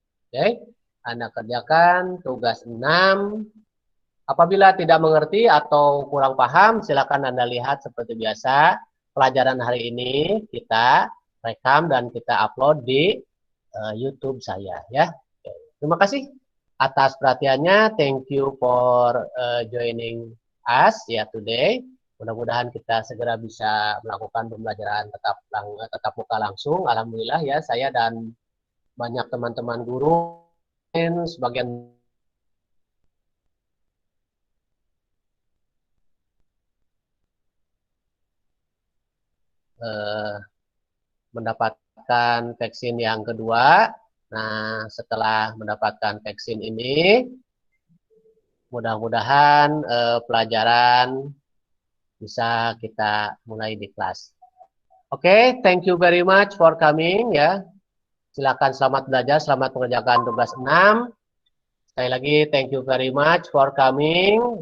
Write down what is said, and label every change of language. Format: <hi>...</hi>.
<id>Oke, Anda kerjakan tugas 6. Apabila tidak mengerti atau kurang paham, silakan Anda lihat seperti biasa. Pelajaran hari ini kita rekam dan kita upload di YouTube saya, ya. Oke. Terima kasih atas perhatiannya.</id> <en>Thank you for joining us ya today.</en> <id>Mudah-mudahan kita segera bisa melakukan pembelajaran tetap muka langsung. Alhamdulillah, ya, saya dan banyak teman-teman guru, sebagian mendapatkan vaksin yang kedua. Nah, setelah mendapatkan vaksin ini, mudah-mudahan pelajaran bisa kita mulai di kelas. Oke,</id> <en>thank you very much for coming,</en> <id>ya. Silakan selamat belajar, selamat mengerjakan tugas 6. Sekali lagi,</id> <en>thank you very much for coming.</en>